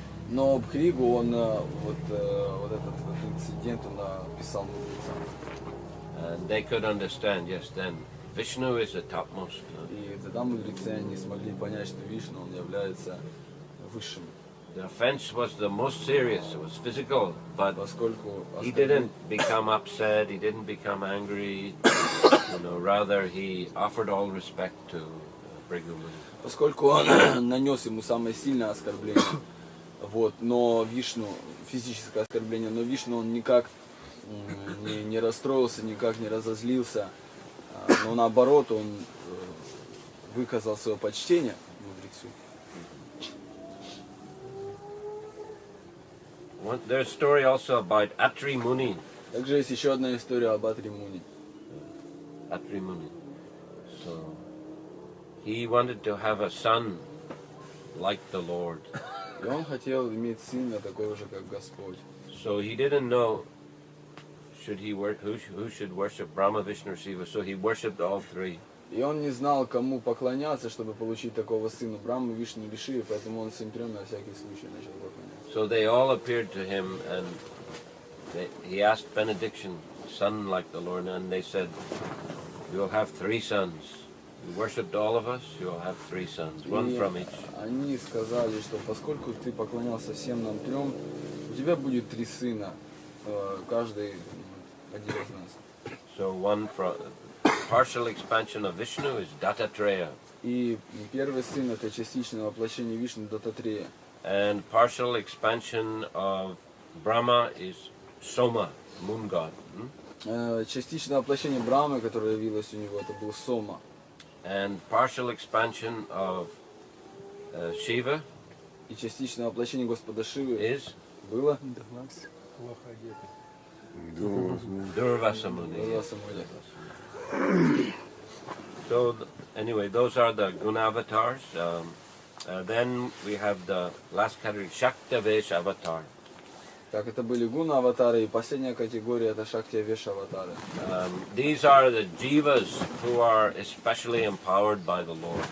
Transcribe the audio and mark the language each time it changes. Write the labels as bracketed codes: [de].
[ru] Но Бхригу, он вот этот инцидент он описал мудрецам. [en] And they could understand, yes, then Vishnu is the topmost. [ru] И тогда мудрецы они смогли понять, что Вишну он является высшим. [en] The offense was the most serious, it was physical, but [ru] Поскольку [en] he didn't become upset, he didn't become angry, rather he offered all respect to Brigu Muni. [ru] Поскольку он нанес ему самое сильное оскорбление, вот, но Вишну, физическое оскорбление, но Вишну он никак не расстроился, никак не разозлился, но наоборот он выказал свое почтение мудрецу. [en] There's a story also about Atri Muni. [ru] Также есть еще одна история об Атри Муни. [en] Atri Muni. So he wanted to have a son like the Lord. [ru] И он хотел иметь сына такого же, как Господь. [en] So he didn't know who should worship Brahma, Vishnu, or Shiva. So he worshipped all three. [ru] И он не знал, кому поклоняться, чтобы получить такого сына Брамы, Вишну или Шивы, поэтому он всем трем на всякий случай начал поклоняться. [en] So they all appeared to him, and he asked benediction, son like the Lord, and they said, "You'll have three sons. You worshipped all of us. You'll have three sons, one from each." [ru] Они сказали, что поскольку ты поклонялся всем нам трем, у тебя будет три сына, каждый один из нас. [en] So one from partial expansion of Vishnu is Dattatreya, [ru] И первый сын это частичное воплощение Вишну Дататрея. [en] and partial expansion of Brahma is Soma, moon god. [ru] Частичное воплощение Брамы, которое явилось у него, это был Сома. [en] And partial expansion of Shiva [ru] И частичное воплощение Господа Шивы [en] is [ru] было [en] Durvasa Muni. [ru] Durvasa Muni. [en] So anyway, those are the Gunavatars. Then we have the last category, Shaktavesh Avatar. [ru] Так, это были гуна аватары, и последняя категория это шакти веш аватары. [en] These are the jivas who are especially empowered by the Lord.